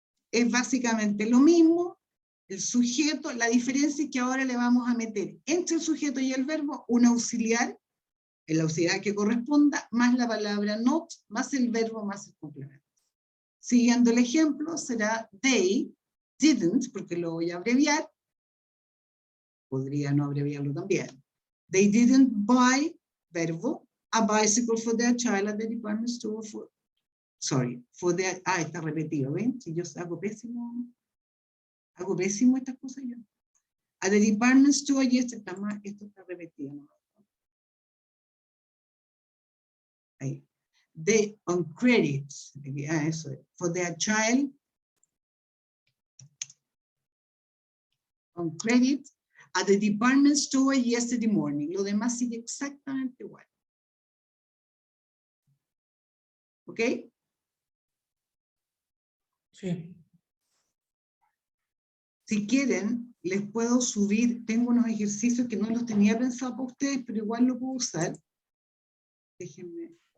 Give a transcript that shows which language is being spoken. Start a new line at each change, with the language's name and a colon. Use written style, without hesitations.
Spanish: Es básicamente lo mismo, el sujeto, la diferencia es que ahora le vamos a meter entre el sujeto y el verbo un auxiliar en la auxiliar que corresponda, más la palabra not, más el verbo, más el complemento. Siguiendo el ejemplo, será
English: they didn't,
Spanish: porque lo voy a abreviar. Podría no abreviarlo también.
English: They didn't buy, verbo, a bicycle for their child at the department store for, for their,
Spanish: está repetido, ¿ven? Si yo hago pésimo estas cosas yo.
English: At the department store,
Spanish: y esto está repetido, ¿no? Ahí.
English: They on credit, eso, for their child, on credit, at the department store yesterday morning.
Spanish: Lo demás sigue exactamente igual. ¿Ok? Sí. Si quieren, les puedo subir, tengo unos ejercicios que no los tenía pensado para ustedes, pero igual lo puedo usar. Déjenme.